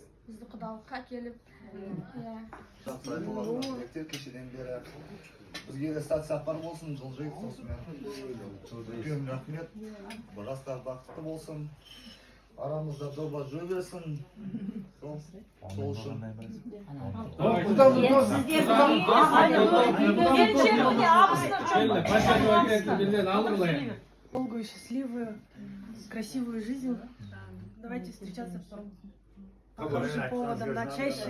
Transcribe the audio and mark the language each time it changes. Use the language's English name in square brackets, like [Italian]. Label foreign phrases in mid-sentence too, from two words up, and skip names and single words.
[Kazakh] Бізді құдалыққа келіп, Кешеден бері Бізге де сәт сапар болсын, жылжиық осымен. Үлкен рахмет. Жастар бақытты болсын. Арамызда доба жүре берсін. Сол үшін. [Russian] Долгую, счастливую, красивую жизнь. Давайте встречаться по хорошим поводам, да, чаще.